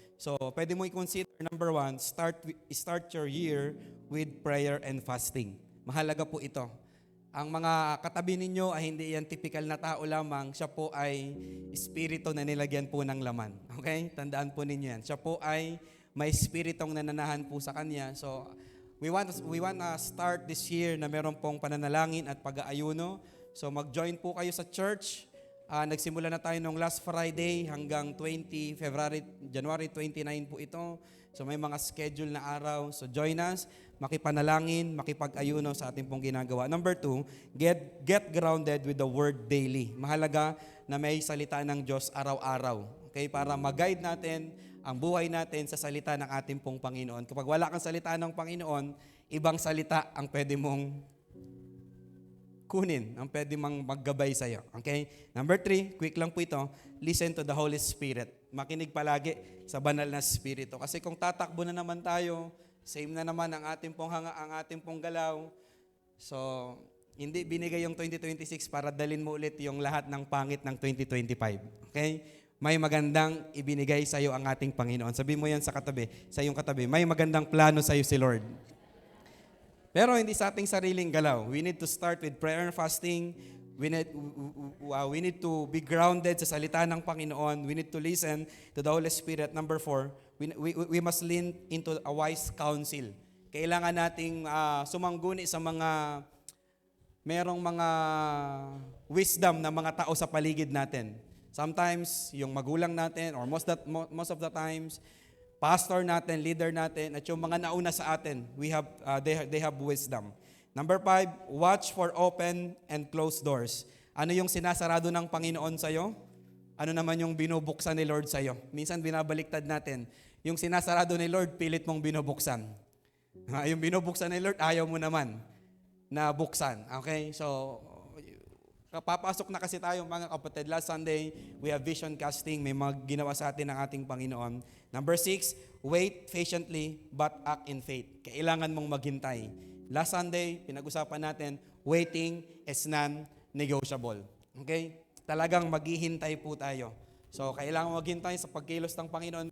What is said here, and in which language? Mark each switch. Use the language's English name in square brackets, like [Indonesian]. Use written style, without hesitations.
[English] So, [Filipino] pwede mo [English] i-consider, number one, start your year with prayer and fasting. [Filipino] Mahalaga po ito. Ang mga katabi ninyo ay hindi yan typical na tao lamang. Siya po ay espiritu na nilagyan po ng laman. Okay? Tandaan po ninyo yan. Siya po ay may espiritong nananahan po sa kanya. [English] So, we want to start this year [Filipino] na meron pong pananalangin at pag-aayuno. So, mag-join po kayo sa church. Nagsimula na tayo nung last Friday hanggang January 29 po ito. So may mga schedule na araw. [English] So join us, [Filipino] makipanalangin, makipag-ayuno sa ating pong ginagawa. [English] Number two, get grounded with the Word daily. [Filipino] Mahalaga na may salita ng Diyos araw-araw. Okay? Para mag-guide natin ang buhay natin sa salita ng ating pong Panginoon. Kapag wala kang salita ng Panginoon, ibang salita ang pwede mong kunin, ang pwede mang maggabay sa'yo. Okay? [English] Number three, quick [Filipino] lang po ito, [English] listen to the Holy Spirit. [Filipino] Makinig palagi sa banal na Espiritu. Kasi kung tatakbo na naman tayo, same na naman ang ating pong hanga, ang ating pong galaw. So, hindi binigay yung 2026 para dalin mo ulit yung lahat ng pangit ng 2025. Okay? May magandang ibinigay sa'yo ang ating Panginoon. Sabi mo yan sa iyong katabi, may magandang plano sa'yo si Lord. Pero hindi sa ating sariling galaw. [English] We need to start with prayer and fasting. We need to be grounded [Filipino] sa salita ng Panginoon. [English] We need to listen to the Holy Spirit. Number four, we must lean into a wise counsel. [Filipino] Kailangan nating sumangguni sa merong mga wisdom na mga tao sa paligid natin. Sometimes, yung magulang natin, or most of the times, pastor natin, leader natin, at yung mga nauna sa atin, [English] they have wisdom. Number five, watch for open and closed doors. [Filipino] Ano yung sinasarado ng Panginoon sa'yo? Ano naman yung binubuksan ni Lord sa'yo? Minsan binabaliktad natin. Yung sinasarado ni Lord, pilit mong binubuksan. Yung binubuksan ni Lord, ayaw mo naman na buksan. Okay? So, papasok na kasi tayo mga kapatid. [English] Last Sunday, we have vision casting. [Filipino] May mga ginawa sa atin ng ating Panginoon. [English] Number six, wait patiently but act in faith. [Filipino] Kailangan mong maghintay. Last Sunday, pinag-usapan natin, [English] waiting is non-negotiable. [Filipino] Okay? Talagang maghihintay po tayo. So, kailangan maghintay sa pagkilos ng Panginoon.